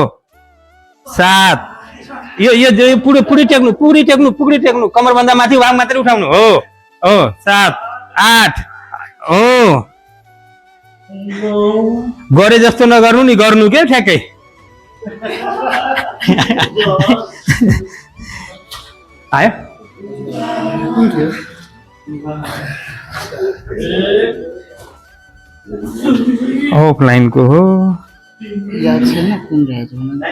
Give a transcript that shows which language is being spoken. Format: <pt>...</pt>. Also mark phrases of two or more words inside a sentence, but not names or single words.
<ne>7 यो पुरै टेक्नु कमर भन्दा माथि भाग मात्रै उठाउनु हो 7 8 हो गरे जस्तो नगर्नु नि गर्नु के ठ्याक्कै आयो ऑफलाइन को हो</ne> <hi>याद से ना कौन रहे जो</hi>